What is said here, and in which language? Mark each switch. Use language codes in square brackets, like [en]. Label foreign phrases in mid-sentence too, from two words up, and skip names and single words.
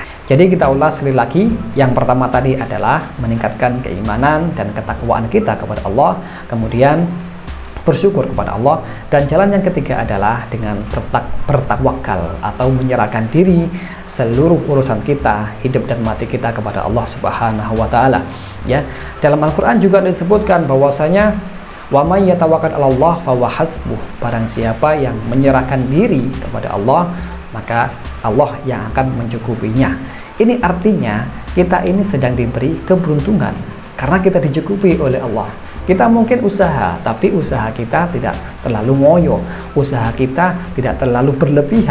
[id] Jadi kita ulas sekali lagi, yang pertama tadi adalah meningkatkan keimanan dan ketakwaan kita kepada Allah, kemudian bersyukur kepada Allah, dan jalan yang ketiga adalah dengan bertawakal atau menyerahkan diri seluruh urusan kita, hidup dan mati kita kepada Allah [ar] سبحانه وتعالى. [id] Ya, dalam Al-Qur'an juga disebutkan bahwasanya [ar] وَمَن يَتَوَكَّلْ عَلَى اللَّهِ فَهُوَ حَسْبُهُ. [id] Barang siapa yang menyerahkan diri kepada Allah, maka Allah yang akan mencukupinya. Ini artinya kita ini sedang diberi keberuntungan karena kita dicukupi oleh Allah. Kita mungkin usaha, tapi usaha kita tidak terlalu ngoyo, usaha kita tidak terlalu berlebihan.